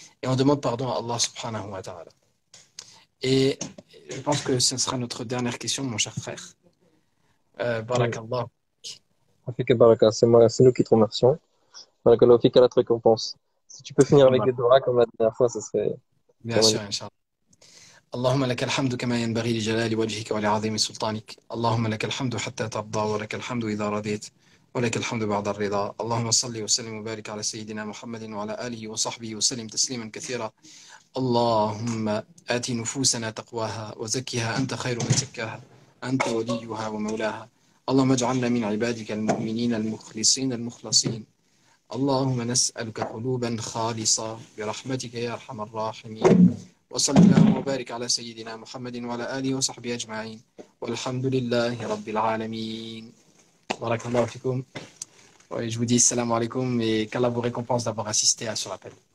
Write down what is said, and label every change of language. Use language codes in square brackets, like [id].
[fr] Et on demande pardon à Allah subhanahu wa ta'ala. Et je pense que ce sera notre dernière question, mon cher frère. Oui. [ar] Barakallah. [fr] Rafik et Baraka, c'est nous qui te remercions. Barakallahu fik à la récompense. Si tu peux finir avec des doigts comme la dernière fois, ce serait Bien sûr, magnifique. Inch'Allah. [ar] اللهم لك الحمد كما ينبغي لجلال وجهك ولعظيم سلطانك اللهم لك الحمد حتى ترضى ولك الحمد إذا رضيت ولك الحمد بعد الرضا اللهم صل وسلم وبارك على سيدنا محمد وعلى آله وصحبه وسلم تسليما كثيرا اللهم آت نفوسنا تقواها وزكها أنت خير من زكاها أنت وليها ومولاها اللهم اجعلنا من عبادك المؤمنين المخلصين المخلصين اللهم نسألك قلوبا خالصة برحمتك يا أرحم الراحمين وصل اللهم وبارك على سيدنا محمد وعلى آله وصحبه أجمعين والحمد لله رب العالمين بارك الله فيكم. [fr] Ouais, je vous dis salam alaikum et qu'Allah vous récompense d'avoir assisté à ce rappel.